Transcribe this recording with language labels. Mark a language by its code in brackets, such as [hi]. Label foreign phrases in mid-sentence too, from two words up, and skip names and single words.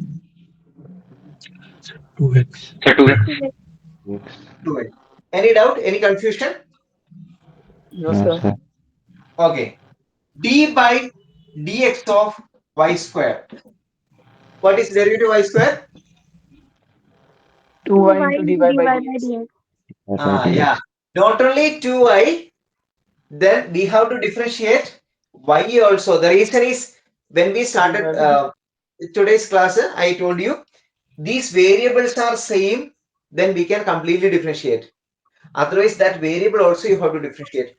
[en] 2x. So 2x. 2x. X. 2x. Any doubt? Any confusion? No, No, sir. sir. Okay. D by dx of y square. What is derivative y square? 2y 2y into dy into dy by by dx. dx. Ah, Dx. yeah. Not only 2y, then we have to differentiate y also. The reason is when we started dy by today's class, I told you these variables are same, then we can completely differentiate. Otherwise, that variable also you have to differentiate.